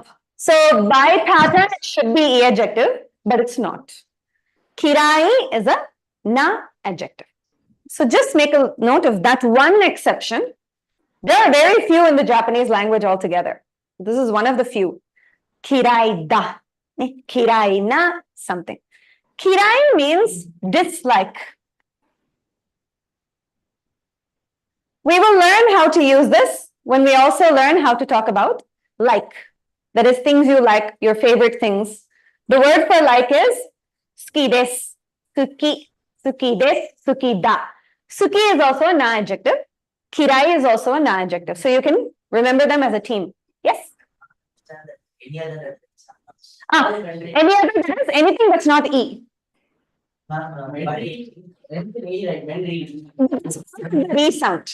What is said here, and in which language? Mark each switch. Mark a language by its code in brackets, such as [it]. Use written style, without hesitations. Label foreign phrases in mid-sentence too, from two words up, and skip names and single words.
[en] So by pattern, it should be E adjective, but it's not. Kirai is a na adjective. So just make a note of that one exception. There are very few in the Japanese language altogether. This is one of the few. [ja] 嫌いだ。嫌いな something. [en] Kirai means dislike. We will learn how to use this when we also learn how to talk about like. That is things you like, your favorite things. The word for like is [ja] 好きです、好き、好きです、好きだ. [en] Suki is also a na adjective. Kirai is also a na adjective. So you can remember them as a team. Yes? Any other Any other letters? Anything that's not E. E sound.